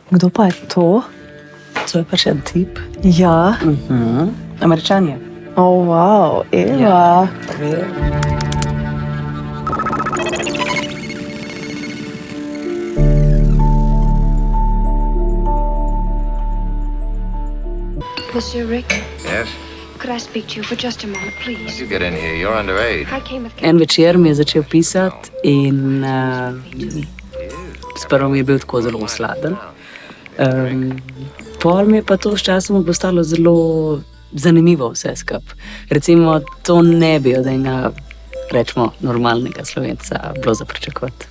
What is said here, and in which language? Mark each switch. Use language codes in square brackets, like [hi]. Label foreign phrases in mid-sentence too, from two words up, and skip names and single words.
[sl] Kdo pa je to? To je pa še en tip. Ja. Američan je. [en] Wow, Eva. Monsieur Rick, Yes? could I speak to you for just a moment, please? You get in here. You're underage. I came with [sl] En večer mi je začel pisati in sprva mi je bil tako zelo sladen. Pol mi je pa to s časom postalo zelo zanimivo vse skupaj. Recimo, to ne bi od enega, rečemo, normalnega Slovenca bilo za pričakovati.